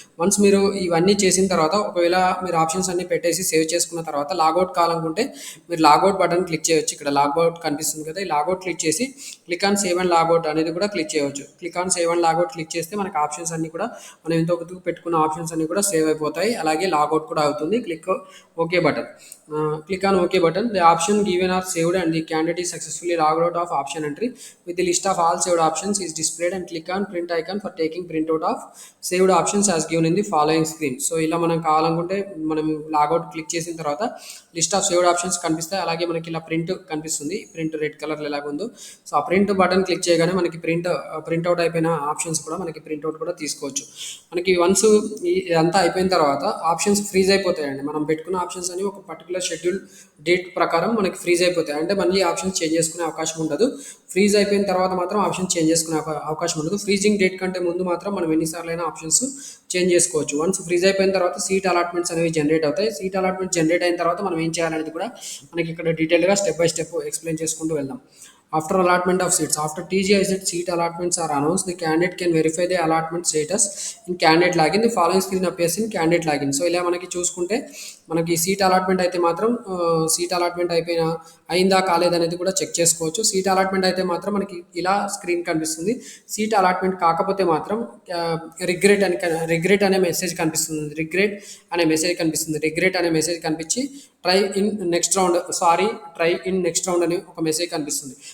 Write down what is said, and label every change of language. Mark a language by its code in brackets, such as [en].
[te] Once మీరు ఇవన్నీ చేసిన తర్వాత ఒకవేళ మీరు ఆప్షన్స్ అన్ని పెట్టేసి సేవ్ చేసుకున్న తర్వాత లాగౌట్ కావాలనుకుంటే మీరు లాగౌట్ బటన్ క్లిక్ చేయొచ్చు. ఇక్కడ లాగౌట్ కనిపిస్తుంది కదా, ఈ లాగౌట్ క్లిక్ చేసి [en] click on save and logout [te] అనేది కూడా క్లిక్ చేయవచ్చు. Click on save and logout click చేస్తే మనకి ఆప్షన్స్ అన్ని కూడా మనం ఎంతో పెట్టుకున్న ఆప్షన్స్ అన్ని కూడా సేవ్ అయిపోతాయి. అలాగే లాగౌట్ కూడా అవుతుంది. Click okay button. [en] Click on OK button. The option given are saved and the candidate is successfully logged out of option entry with the list of all saved options is displayed and click on print icon for taking printout of saved options as given in the following screen. [te] So ఇలా మనం కావాలనుకుంటే మనం logout click చేసిన తర్వాత list of saved options కనిపిస్తాయి. అలాగే మనకి ఇలా ప్రింట్ కనిపిస్తుంది, ప్రింట్ రెడ్ కలర్ ఎలాగుందో. సో ఆ ప్రింట్ బటన్ క్లిక్ చేయగానే మనకి ప్రింట్అవుట్ అయిపోయిన ఆప్షన్స్ కూడా మనకి ప్రింట్అవుట్ కూడా తీసుకోవచ్చు. మనకి వన్స్ ఇదంతా అయిపోయిన తర్వాత ఆప్షన్స్ ఫ్రీజ్ అయిపోతాయండి. మనం పెట్టుకున్న ఆప్షన్స్ అని ఒక పర్టికులర్ షెడ్యూల్ డేట్ ప్రకారం మనకి ఫ్రీజ్ అయిపోతాయి. అంటే మళ్ళీ ఆప్షన్స్ చేంజ్ చేసుకునే అవకాశం ఉండదు. ఫ్రీజ్ అయిపోయిన తర్వాత మాత్రం ఆప్షన్ చేంజ్ చేసుకునే అవకాశం ఉండదు. ఫ్రీజింగ్ డేట్ కంటే ముందు మాత్రం మనం ఎన్నిసార్లు అయినా ఆప్షన్స్ చేంజ్ చేసుకోవచ్చు. వన్స్ ఫ్రీజ్ అయిపోయిన తర్వాత సీట్ అలాట్మెంట్స్ అనేవి జనరేట్ అవుతాయి. సీట్ అలాట్మెంట్ జనరేట్ అయిన తర్వాత మనం ఏం చేయాలనేది కూడా మనకి ఇక్కడ డీటెయిల్గా స్టెప్ బై స్టెప్ ఎక్స్ప్లెయిన్ చేసుకుంటూ వెళ్దాం. [en] After allotment of seats, after TGIZ seat allotments are announced, the candidate can verify the allotment status in candidate login. The following screen appears in candidate login. [te] So ఇలా మనకి చూసుకుంటే మనకి seat allotment అయితే మాత్రం seat allotment అయిందా కాలేదనేది కూడా check చేసుకోవచ్చు. Seat allotment అయితే మాత్రం మనకి ఇలా స్క్రీన్ కనిపిస్తుంది. సీట్ అలాట్మెంట్ కాకపోతే మాత్రం రిగ్రెట్ అనే మెసేజ్ కనిపిస్తుంది. రిగ్రెట్ అనే మెసేజ్ కనిపించి ట్రై ఇన్ నెక్స్ట్ రౌండ్ అని ఒక మెసేజ్ కనిపిస్తుంది.